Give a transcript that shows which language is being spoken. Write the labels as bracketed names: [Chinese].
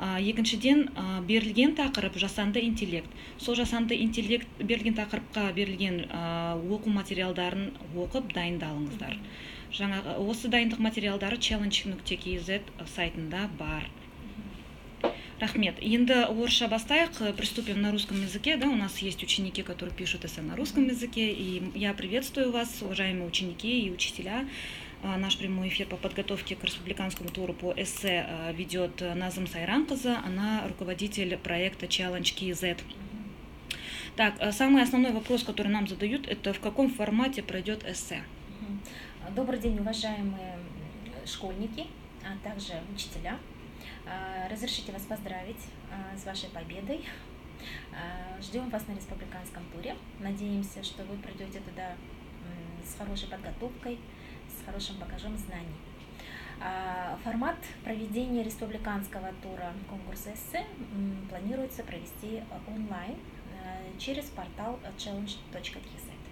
[Kazakh] Екіншіден, берілген тақырып жасанды интеллект. Сол жасанды интеллект берілген тақырыпқа берілген оқу материалдарын оқып дайындалыңыздар. Жаңағы осы дайындық материалдары challenge.kz сайтында бар. Рахмет. Енді орысша бастайық. [Russian] Приступим на русском языке. Да, у нас есть ученики, которые пишут эссе на русском языке. И я приветствую вас, уважаемые ученики и учителя. Наш прямой эфир по подготовке к республиканскому туру по эссе ведет Назым Сайранқызы. Она руководитель проекта Challenge.kz. Так, самый основной вопрос, который нам задают, это в каком формате пройдет эссе? Добрый день, уважаемые школьники, а также учителя. Разрешите вас поздравить с вашей победой. Ждем вас на республиканском туре. Надеемся, что вы придете туда с хорошей подготовкой, с хорошим багажом знаний. Формат проведения республиканского тура конкурса эссе планируется провести онлайн через портал challenge.kz.